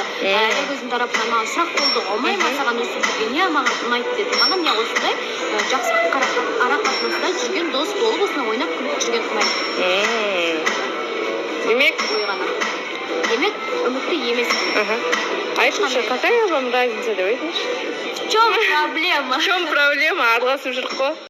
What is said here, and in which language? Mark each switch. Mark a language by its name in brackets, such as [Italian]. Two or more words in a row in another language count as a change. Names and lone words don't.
[Kazakh] Аягөздің тарапынан маған сұрақ болды, ұнай ма саған өсіп жүрген? Маған ұнайды дедім. Маған осындай жақсы ара-қатынаста жүрген дос болып, осындай ойнап күліп жүрген ұнайды. Демек, үмітті емес. Айтыңызшы, [Russian] какая вам разница [Kazakh] деп айтыңызшы? [Russian] В чем проблема? В чем проблема? [Kazakh] Араласып жүрдік қой.